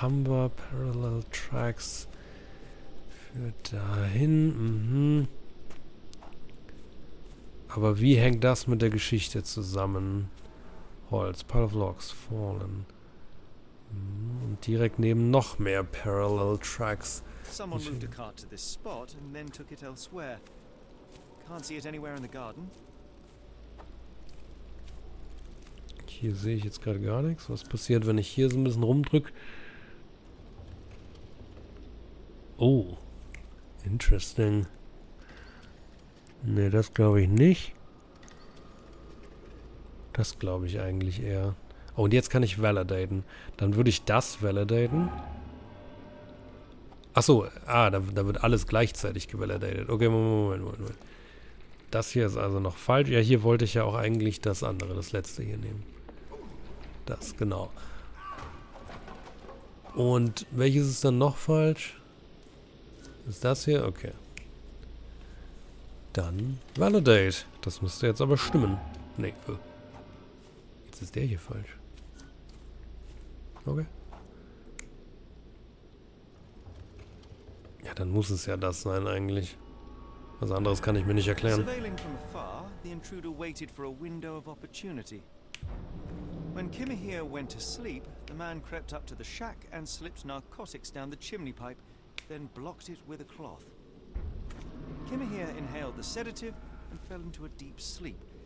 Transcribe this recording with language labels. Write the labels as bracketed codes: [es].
[de] Haben wir Parallel Tracks. Führt dahin. Aber wie hängt das mit der Geschichte zusammen? Holz, [en] Pile of Logs, [de] Fallen. Und direkt neben noch mehr Parallel Tracks. [en] Someone moved a cart to this spot and then took it elsewhere. Can't see it anywhere in the garden. [de] Hier sehe ich jetzt gerade gar nichts. Was passiert, wenn ich hier so ein bisschen rumdrücke? Oh. Interesting. Ne, das glaube ich nicht. Das glaube ich eigentlich eher. Oh, und jetzt kann ich validaten. Dann würde ich das validaten. Achso, da wird alles gleichzeitig gevalidated. Okay, Moment. Das hier ist also noch falsch. Ja, hier wollte ich ja auch eigentlich das andere, das letzte hier nehmen. Das, genau. Und welches ist dann noch falsch? Ist das hier? Okay. Dann validate. Das müsste jetzt aber stimmen. Nee. Jetzt ist der hier falsch. Okay. Ja, dann muss es ja das sein eigentlich. Was anderes kann ich mir nicht erklären. [en] Surveilling from afar, the intruder waited for a window of opportunity. When Kimahir went to sleep, the man crept up to the shack and slipped narcotics down the chimney pipe, then blocked it with a cloth. Kimahir inhaled the sedative and fell into a deep sleep.